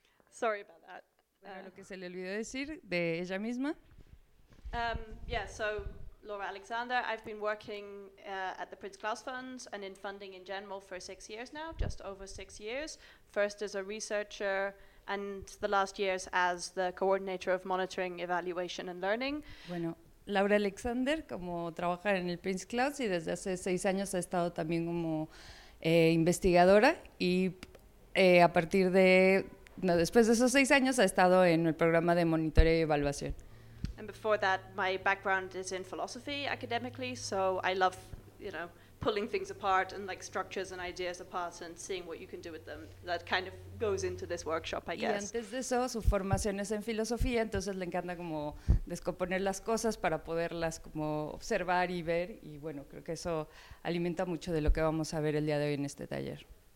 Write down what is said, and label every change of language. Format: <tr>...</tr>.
<en>Sorry about that.</en> <es>Bueno, lo que se le olvidó decir de ella misma.</es> <en>So Laura Alexander, I've been working at the Prince Claus Fund and in funding in general for 6 years now, just over 6 years. First as a researcher and the last years as the coordinator of monitoring, evaluation and learning.</en> <es>Bueno, Laura Alexander, como trabaja en el Prince Claus y desde hace 6 años ha estado también como investigadora y a partir de, no, después de esos 6 años ha estado en el programa de monitoreo y evaluación.</es> <en>And before that, my background is in philosophy academically, so I love, you know, pulling things apart and like structures and ideas apart and seeing what you can do with them. That kind of goes into this workshop, I guess.</en> <es>Y antes de eso, su formación es en filosofía, entonces le encanta como descomponer las cosas para poderlas como observar y ver, y bueno, creo que eso alimenta mucho de lo que vamos a ver el día de hoy en este taller.</es>